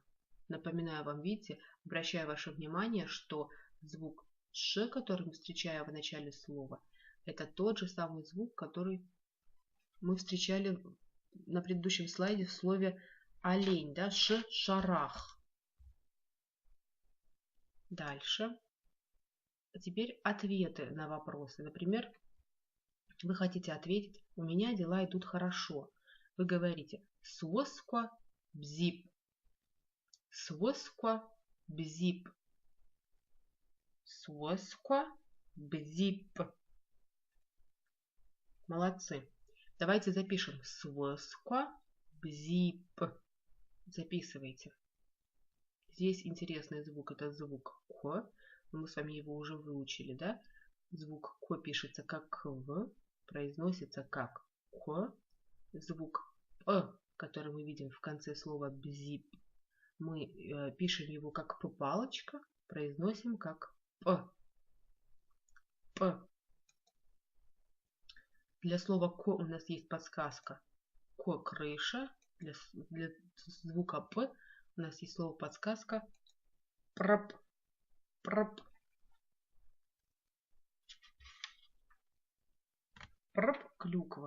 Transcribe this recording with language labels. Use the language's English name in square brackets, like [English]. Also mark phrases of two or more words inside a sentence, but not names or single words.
[Russian] Напоминаю вам, видите, обращаю ваше внимание, что звук ш, который мы встречаем в начале слова, это тот же самый звук, который мы встречали на предыдущем слайде в слове олень, да, ш, шарах. Дальше. Теперь ответы на вопросы. Например, вы хотите ответить: у меня дела идут хорошо. Вы говорите [Abaza] «свосква бзип». «Свосква бзип». «Свосква бзип». [Russian] Молодцы. Давайте запишем [Abaza] «свосква бзип». [Russian] Записывайте. Здесь интересный звук. Это звук «к». Мы с вами его уже выучили, да? Звук «к» пишется как «в», произносится как «к». Звук «п», который мы видим в конце слова «бзип», мы пишем его как «п-палочка», произносим как «п». «П». Для слова «к» у нас есть подсказка «к» крыша. Для звука «п» у нас есть слово подсказка «прп». «Прп». «Прп» клюква.